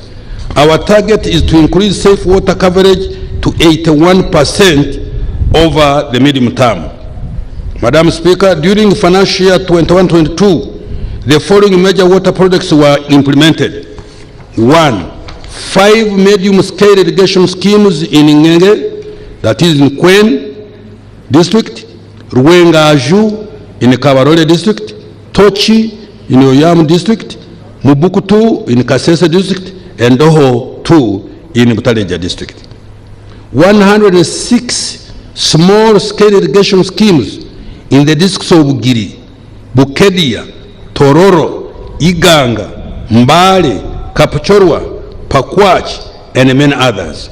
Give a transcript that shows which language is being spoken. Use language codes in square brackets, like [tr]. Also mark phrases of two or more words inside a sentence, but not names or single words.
[en] Our target is to increase safe water coverage to 81% over the medium term. Madam Speaker, during financial year 21-22, the following major water projects were implemented. 1, 5 medium-scale irrigation schemes in Ndejje, that is in Kwen district, Ruwengaju in Kabarole district, Tochi in Oyam district, Mubukutu in Kasese district, and Doho 2 in Butaleja district. 106 small-scale irrigation schemes in the districts of Bugiri, Bukedia, Tororo, Iganga, Mbale, Kapchorwa, Pakwach, and many others.